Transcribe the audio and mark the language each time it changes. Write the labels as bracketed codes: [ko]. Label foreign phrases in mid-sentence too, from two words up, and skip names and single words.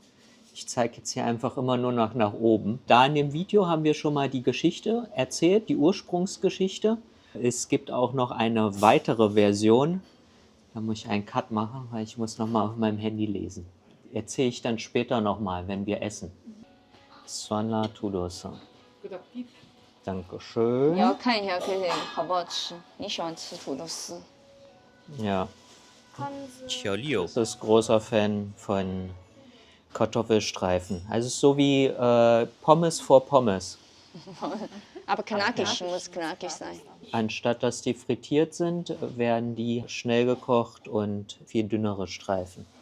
[de] Ich zeige jetzt hier einfach immer nur nach oben. Da in dem Video haben wir schon mal die Geschichte erzählt, die Ursprungsgeschichte. Es gibt auch noch eine weitere Version. Da muss ich einen Cut machen, weil ich muss nochmal auf meinem Handy lesen. Erzähle ich dann später nochmal, wenn wir essen. Suanla Tudosa. Dankeschön. [zh] 你要看一下看看好不好吃。你喜欢吃土豆丝？ [de] Ja. Qiao ist großer Fan von Kartoffelstreifen. Also es ist so wie Pommes vor Pommes. Aber knackig, muss knackig sein. Anstatt dass die frittiert sind, werden die schnell gekocht und viel dünnere Streifen.